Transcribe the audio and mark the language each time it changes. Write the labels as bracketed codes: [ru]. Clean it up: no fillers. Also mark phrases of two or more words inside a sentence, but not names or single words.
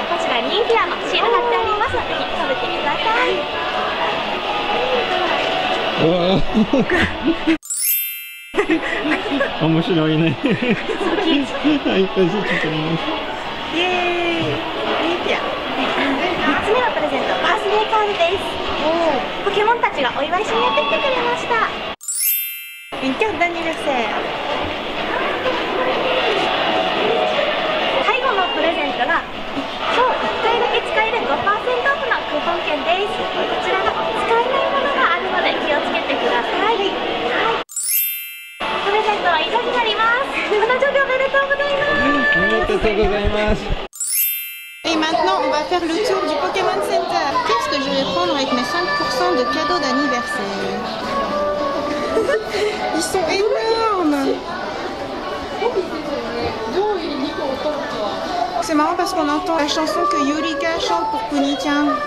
[ja] こちらニンフィアのシール貼ってあります。ぜひ食べてください。面白いね。はい、イエーイ。ニンフィア。3つ目のプレゼントバースデーカードです。ポケモンたちがお祝いしにやってきてくれました。 [fr] Une carte d'anniversaire. [ja] 最後のプレゼントが今日1回だけ使える 5% オフのクーポン券です。こちらが使えないものがあるので気をつけてください。プレゼントは以上になります。お誕生日おめでとうございます。おめでとうございます。 [fr] Et maintenant, on va faire le tour du Pokémon Center. Qu'est-ce que je vais prendre avec mes 5% de cadeaux d'anniversaire? Ils sont énormes. C'est marrant parce qu'on entend la chanson que Yurika chante pour Punitia.